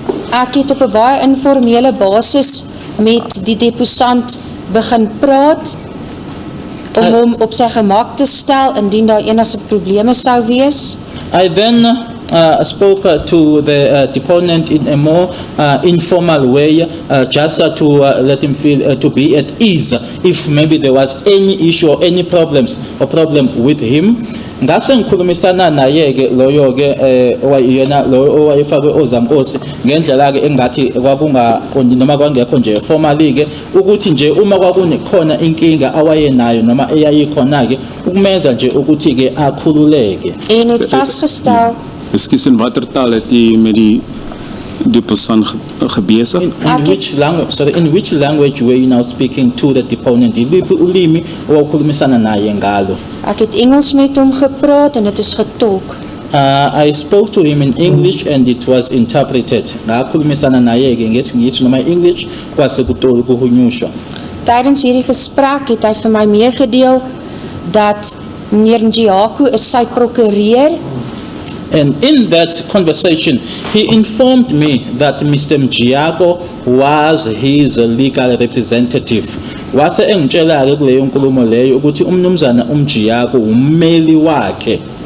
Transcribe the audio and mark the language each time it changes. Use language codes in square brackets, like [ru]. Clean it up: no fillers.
[af] Ek het op 'n baie informele basis met die deposant begin praat om hom op sy gemak te stel indien daar enige probleme sou wees. [en] I then spoke to the deponent in a more informal way, just to let him feel to be at ease if maybe there was any issue or any problem with him. [zu] Ngase ngikhulumisana naye-ke loyo-ke owayena lo owayefakwe ozankosi ngendlela-ke engathi kwakungaqondi noma kwangekho nje formally-ke ukuthi nje uma kwakunekhona inkinga awayenayo noma eyayikhona-ke ukumenza nje ukuthi-ke akhululeke. [af] En het vasgestel. Ekskuus, in watter taal het u met die deposant gebesig? [en] In which language were you now speaking to the deponent? [zu] Iliphi ulimi owawukhulumisana naye ngalo? [af] Ek het Engels met hom gepraat en dit is getolk. [en] I spoke to him in English and it was interpreted. [zu] Ngakhulumisana naye-ke ngesingisi noma English kwase kuhunyushwa. [af] Tydens hierdie gesprek het hy vir my meegedeel dat meneer Mjiyaku is sy prokureur. [en] And in that conversation, he informed me that Mr. Mjiyaku was his legal representative. [zu] Wase engitshela-ke kuleyo nkulumo leyo ukuthi umnumzana Mjiyaku ummeli wakhe.